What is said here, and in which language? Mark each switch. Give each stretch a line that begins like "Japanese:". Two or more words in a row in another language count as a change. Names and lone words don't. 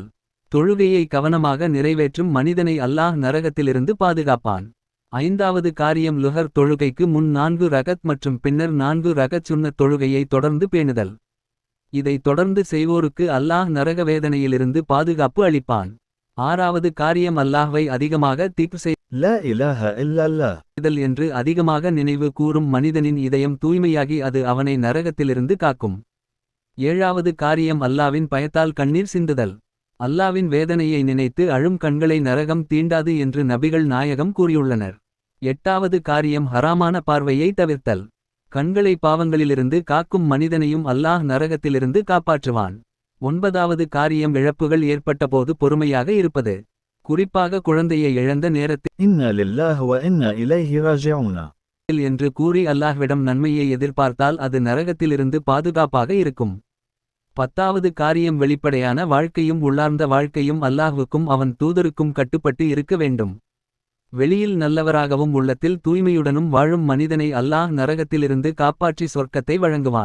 Tamil: தொழுகையை கவனமாக நிறைவேற்றும் மனிதனை அல்லாஹ் நரகத்திலிருந்து பாதுகாப்பான். ஐந்தாவது காரியம் லுஹர் தொழுகைக்கு முன் 4 ரகத் மற்றும் பின்னர் 4 ரகத் சுன்னத் தொழுகையை தொடர்ந்து பேணுதல். இதை தொடர்ந்து செய்வோருக்கு அல்லாஹ் நரக வேதனையிலிருந்து பாதுகாப்பு அளிப்பான். ஆறாவது காரியம் அல்லாஹ்வை அதிகமாக திக்ர்
Arabic: لا إله إلا الله.
Tamil: செய்தல் என்று அதிகமாக நினைவு கூறும் மனிதனின் இதயம் தூய்மையாகி அது அவனை நரகத்திலிருந்து காக்கும். ஏழாவது காரியம் அல்லாவின் பயத்தால் கண்ணீர் சிந்துதல். அல்லாவின் வேதனையை நினைத்து அழும் கண்களை நரகம் தீண்டாது என்று நபிகள் நாயகம் கூறியுள்ளனர். எட்டாவது காரியம் ஹராமான பார்வையை தவிர்த்தல். கண்களை பாவங்களிலிருந்து காக்கும் மனிதனையும் அல்லாஹ் நரகத்திலிருந்து காப்பாற்றுவான். ஒன்பதாவது காரியம் இழப்புகள் ஏற்பட்டபோது பொறுமையாக இருப்பது. குறிப்பாக குழந்தையை இழந்த நேரத்தில்
Arabic: إنا لله وإنا إليه راجعون.
Tamil: என்று கூறி அல்லாஹ்விடம் நன்மையை எதிர்பார்த்தால் அது நரகத்திலிருந்து பாதுகாப்பாக இருக்கும். பத்தாவது காரியம் வெளிப்படையான வாழ்க்கையும் உள்ளார்ந்த வாழ்க்கையும் அல்லாஹ்வுக்கும் அவன் தூதருக்கும் கட்டுப்பட்டு இருக்க வேண்டும். வெளியில் நல்லவராகவும் உள்ளத்தில் தூய்மையுடனும் வாழும் மனிதனை அல்லாஹ் நரகத்திலிருந்து காப்பாற்றி சொர்க்கத்தை வழங்குவான்.